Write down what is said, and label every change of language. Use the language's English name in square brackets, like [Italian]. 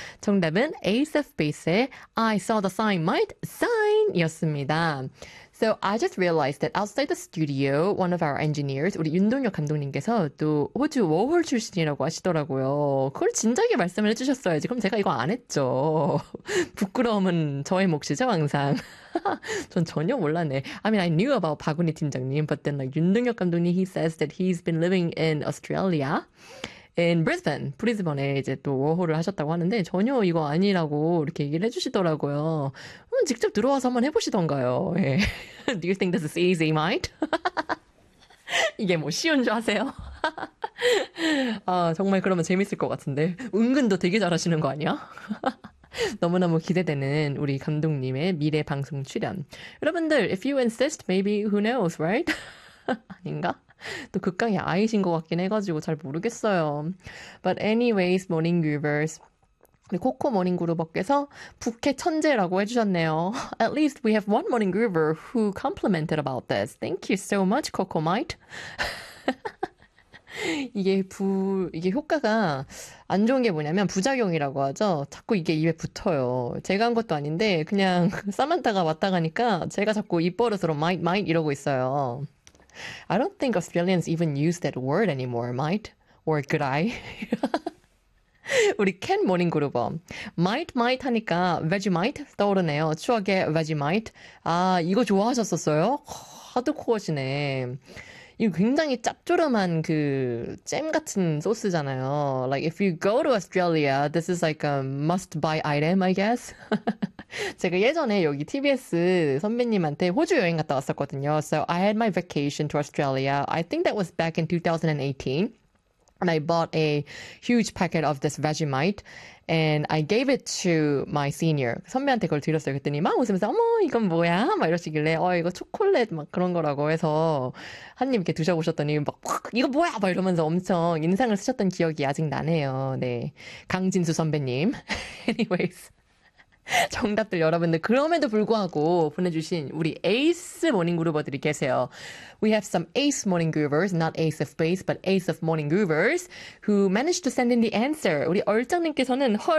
[Korean] 정답은 Ace of Base의 I saw the sign, might sign 이었습니다. [English] So I just realized that outside the studio, one of our engineers, [Korean] 우리 윤동혁 감독님께서 또 호주 워홀 출신이라고 하시더라고요. 그걸 진작에 말씀을 해주셨어야지. 그럼 제가 이거 안 했죠. 부끄러움은 저의 몫이죠, 항상. 전 전혀 몰랐네. [English] I mean, I knew about 박은희 팀장님, but then like 윤동혁 감독님, he says that he's been living in Australia. In Brisbane, [Korean] 브리즈번에 이제 또 워홀을 하셨다고 하는데 전혀 이거 아니라고 이렇게 얘기를 해주시더라고요. 직접 들어와서 한번 해보시던가요? [English] 예. Do you think this is easy, mate? [Korean] 이게 뭐 쉬운 줄 아세요? 아, 정말 그러면 재밌을 것 같은데. 은근도 되게 잘하시는 거 아니야? 너무너무 기대되는 우리 감독님의 미래 방송 출연. [English] 여러분들, if you insist, maybe who knows, right? [Korean] 아닌가? 또 극강의 아이신 것 같긴 해가지고 잘 모르겠어요. [English] But anyways, Morning Groovers. [Korean] 코코 모닝 그루버께서 부캐 천재라고 해주셨네요. [English] At least we have one Morning Groover who complimented about this. Thank you so much, Coco Mite. [Korean] 이게 효과가 안 좋은 게 뭐냐면 부작용이라고 하죠. 자꾸 이게 입에 붙어요. 제가 한 것도 아닌데 그냥 사만타가 왔다 가니까 제가 자꾸 입버릇으로 마이트 마이트 이러고 있어요. [English] I don't think Australians even use that word anymore, might or could I? [Korean] 우리 캔 모닝 그루버 might might 하니까 Vegemite 떠오르네요. 추억의 Vegemite. 아 이거 좋아하셨었어요? 하드코어시네. 이거 굉장히 짭조름한 그잼 같은 소스잖아요. [English] Like if you go to Australia, this is like a must buy item, I guess. [Korean] 제가 예전에 여기 TBS 선배님한테 호주 여행 갔다 왔었거든요. [English] So I had my vacation to Australia. I think that was back in 2018. And I bought a huge packet of this Vegemite. And I gave it to my senior. [Korean] 선배한테 그걸 드렸어요. 그랬더니 막 웃으면서, 어머, 이건 뭐야? 막 이러시길래, 어, 이거 초콜릿 막 그런 거라고 해서 한입 이렇게 드셔보셨더니 막, 이거 뭐야? 막 이러면서 엄청 인상을 쓰셨던 기억이 아직 나네요. 네. 강진수 선배님. Anyways. 정답들 여러분들 그럼에도 불구하고 보내주신 우리 에이스 모닝 그루버들이 계세요. [English] We have some ace morning groovers, not ace of base, but ace of morning groovers who managed to send in the answer. [Korean] 우리 얼짱님께서는 헐.